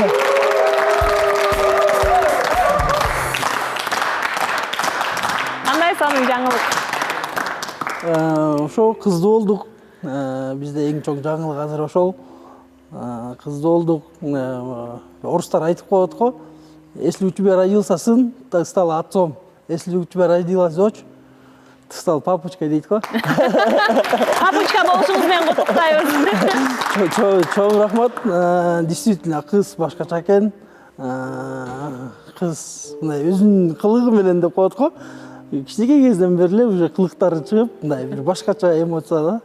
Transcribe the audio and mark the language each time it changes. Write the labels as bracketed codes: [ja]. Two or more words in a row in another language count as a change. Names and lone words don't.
[ky] Кандай сонун жаңылык? Ошо кыздуу болдук. Бизде эң чоң жаңылык азыр ошол. Кыздуу болдук. Орустар айтып коет го. [ru] Если у тебя родился сын, ты стал отцом. Если у тебя родилась дочь, ты стал папочкой [ky] дейт го. Папочка болушуңуз менен куттуктайбыз. Чоң рахмат. Действительно кыз башкача экен. Кыз мындай өзүнүн кылыгы менен деп коет го. Кичинекей кезден бери эле уже кылыктары чыгып, мындай бир башкача эмоция да.